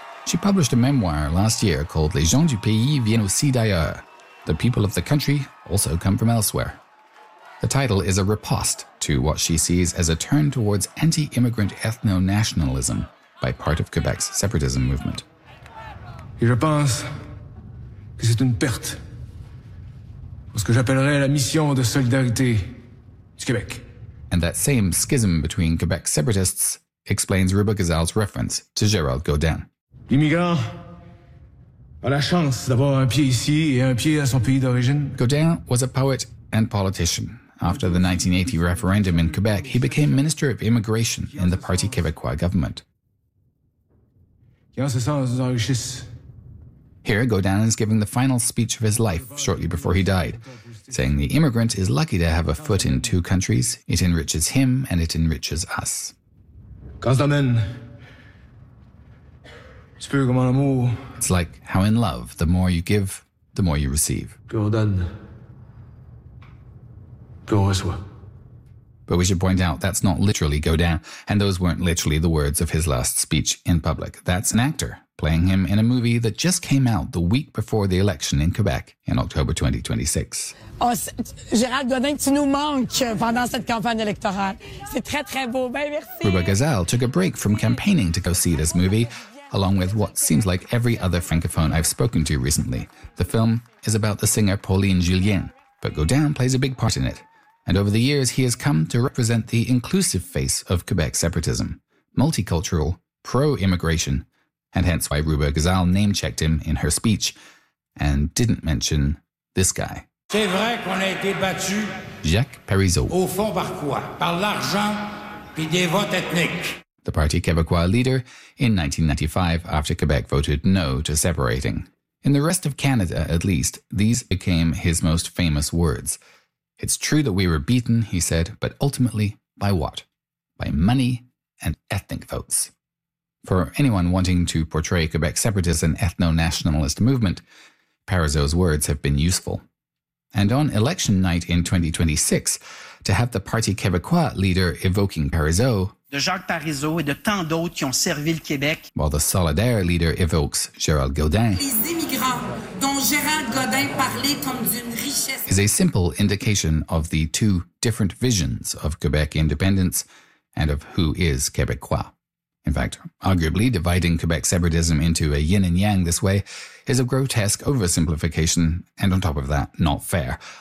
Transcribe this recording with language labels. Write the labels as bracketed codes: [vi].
[en] She published a memoir last year called [fr] Les gens du pays viennent aussi d'ailleurs. [en] The people of the country also come from elsewhere. The title is a riposte to what she sees as a turn towards anti-immigrant ethno-nationalism by part of Quebec's separatism movement. [fr] Je pense que c'est une perte pour ce que j'appellerais la mission de solidarité du Québec. [en] And that same schism between Quebec separatists explains Ruba Gazal's reference to Gérald Godin. [fr] L'immigrant a la chance d'avoir un pied ici et un pied à son pays d'origine. [en] Godin was a poet and politician. After the 1980 referendum in Quebec, he became Minister of Immigration in the Parti Québécois government. [fr] Qui en ce sens nous enrichisse. [en] Here, Godin is giving the final speech of his life shortly before he died, saying the immigrant is lucky to have a foot in 2 countries. It enriches him and it enriches us. [fr] Quand t'amène, tu peux comme en amour. [en] It's like how in love, the more you give, the more you receive. [fr] Plus on donne, plus on reçoit. [en] But we should point out that's not literally Godin, and those weren't literally the words of his last speech in public. That's an actor playing him in a movie that just came out the week before the election in Quebec in October 2026. [fr] Oh, Gérald Godin, tu nous manques pendant cette campagne électorale. C'est très, très beau. Ben, merci. [en] Ruba Gazal took a break from campaigning to go see this movie, along with what seems like every other francophone I've spoken to recently. The film is about the singer Pauline Julien, but Godin plays a big part in it. And over the years, he has come to represent the inclusive face of Quebec separatism, multicultural, pro-immigration, and hence why Ruba Gazal name-checked him in her speech and didn't mention this guy. [fr] C'est vrai qu'on a été battu. Jacques Parizeau. Au fond, par quoi? Par l'argent puis des votes ethniques. [en] The Parti Québécois leader in 1995 after Quebec voted no to separating. In the rest of Canada, at least, these became his most famous words. It's true that we were beaten, he said, but ultimately by what? By money and ethnic votes. For anyone wanting to portray Quebec separatists as an ethno-nationalist movement, Parizeau's words have been useful. And on election night in 2026, to have the Parti Québécois leader evoking Parizeau, [fr] de Jacques Parizeau et de tant d'autres qui ont servi le Québec, [en] while the Solidaire leader evokes Gérald Godin, [fr] les immigrants dont Gérald Godin parlait comme d'une richesse, [en] is a simple indication of the 2 different visions of Quebec independence and of who is Québécois. In fact, arguably, dividing Quebec separatism into a yin and yang this way is a grotesque oversimplification and, on top of that, not fair.